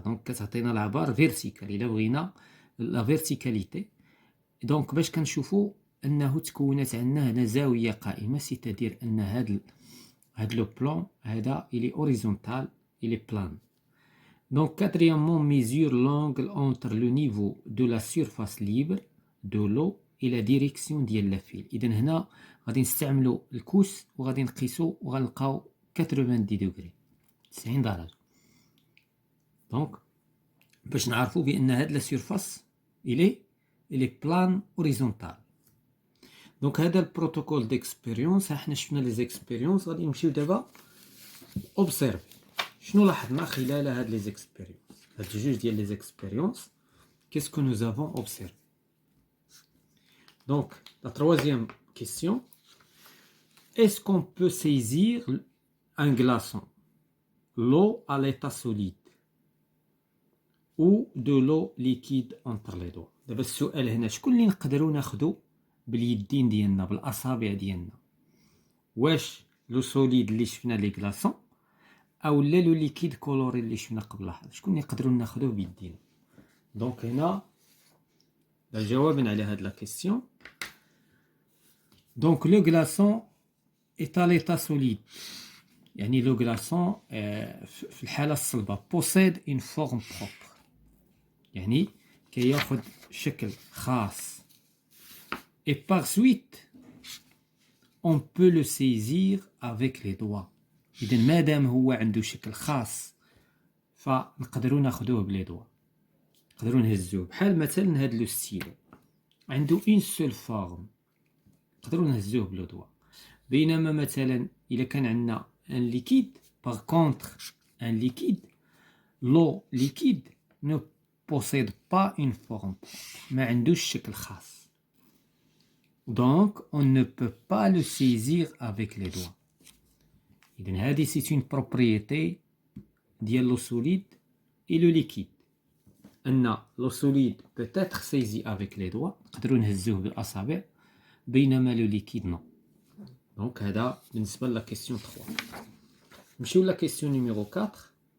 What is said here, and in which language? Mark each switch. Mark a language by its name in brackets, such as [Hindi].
[Arabic] دونك كتعطينا العبار فيرتيكال الا بغينا لا فيرتيكاليتي. دونك باش كنشوفوا انه تكونت عندنا هنا زاويه قائمه، سيتادير ان هاد لو بلون هذا الي اوريزونتال الي بلان. [French] Donc quatrièmement, mesure l'angle entre le niveau de la surface libre de l'eau et la direction [Arabic] ديال لا فيل. اذا هنا غادي نستعملوا الكوس وغادي نقيسوا وغنلقاو 90 دوغري، 90 درجه. دونك باش نعرفوا بان هاد لا سيرفاس الي بلان اوريزونتال. دونك هذا البروتوكول ديكسبيريونس. حنا شفنا لي زيكسبيريونس، غادي نمشيو دابا اوبسيرفي شنو لاحظنا خلال هاد لي زيكسبيريونس، هاد جوج ديال لي زيكسبيريونس. [French] qu'est-ce que nous avons observé. Donc la troisième question, est-ce qu'on peut saisir un glaçon, l'eau à l'état solide ou de l'eau liquide entre les doigts. [Arabic] دابا السؤال هنا شكون اللي نقدروا ناخذوا باليدين ديالنا بالاصابع ديالنا؟ واش لو سوليد اللي شفنا لي كلاصون او لا لو ليكيد كولوري اللي شفنا قبل لحظه؟ شكون اللي نقدروا ناخذوه بيدينا؟ دونك هنا الجواب على هاد لا كيسيون. دونك لو كلاصون [French] est à l'état solide، [Arabic] يعني لو كلاصون في الحاله الصلبه [French] possède une forme propre، [Arabic] يعني كياخذ شكل خاص. [French] et par suite on peut le saisir avec les doigts. [Arabic] اذا مادام هو عنده شكل خاص فنقدروا ناخذوه بلي دوا، نقدروا نهزوه. بحال مثلا هاد لو ستيلو عنده اون سول فورم، نقدروا نهزوه بلو دوا. بينما مثلا الا كان عندنا ان ليكيد، باغ كونتر ان ليكيد، لو ليكيد [French] ne possède pas une forme، [Arabic] ما عندوش شكل خاص. [French] donc on ne peut pas le saisir avec les doigts. [Arabic] إذن هذه [French] c'est une propriété [Arabic] ديال لو سوليد [French] et le liquide. [Arabic] أن لو سوليد [French] peut être saisi avec les doigts [Arabic] نقدروا نهزوه بالأصابع بينما لو liquide non. دونك هذا بالنسبة لا كيسيون 3. نمشيو لا كيسيون نيميرو 4.